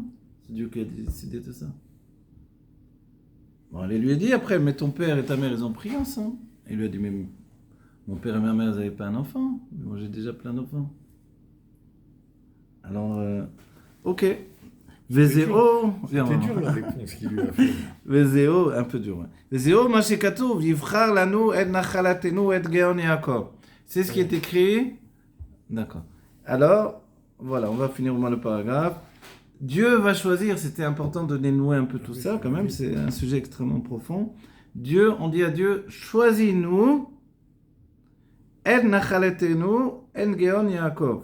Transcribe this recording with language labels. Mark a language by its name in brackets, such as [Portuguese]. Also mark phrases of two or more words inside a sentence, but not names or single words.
[French] C'est Dieu qui a décidé de ça. Bon, elle lui a dit après, mais ton père et ta mère, ils ont pris ensemble. Et il lui a dit, mais mon père et ma mère, ils n'avaient pas un enfant. Mais moi, j'ai déjà plein d'enfants. Alors, ok. Vezéo. C'était dur la réponse qu'il lui a fait. Vezéo, un peu dur. [Hebrew] וזהו, מה שכתוב, יבחר לנו את נחלתנו את גאון יעקב. [French] C'est ce qui est écrit. D'accord. Alors, voilà, on va finir au moins le paragraphe. Dieu va choisir, c'était important de dénouer un peu tout ça, quand même, c'est un sujet extrêmement profond. Dieu, on dit à Dieu, choisis-nous, [Hebrew] את נחלתנו, את גאון יעקב.